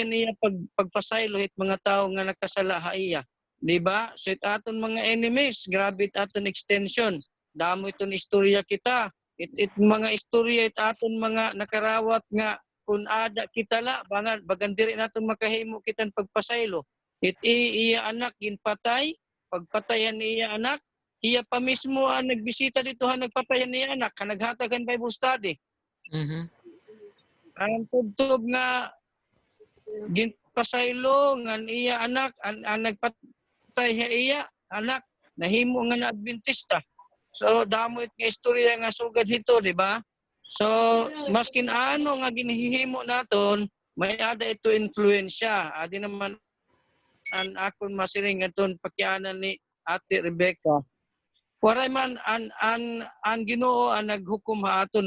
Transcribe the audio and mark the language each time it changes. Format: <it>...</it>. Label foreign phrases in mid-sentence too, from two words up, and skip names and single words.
<war>niya pagpasaylo hit mga tao nga nakasala haiya di ba so it aton mga enemies grabe it aton extension damo iton istorya kita it mga istorya it aton mga nakarawat nga kung ada kita la bagan diri naton makahimo kitang pagpasaylo it iya anak ginpatay pagpatayan niya anak, iya pa mismo ang nagbisita dito nagpatayan niya anak, naghatagan Bible study. Ang tubtob nga ginpasaylo nga iya anak, ang nagpatay iya anak, nahimo nga na Adventista. So damo it nga istorya nga sugad hito, di ba? So maskin ano nga ginhihimo naton, may ada ito influensya. Adi naman an akon masiring aton pakianan ni Ate Rebecca. Waray man an Ginoo ang naghukom ha aton.</war>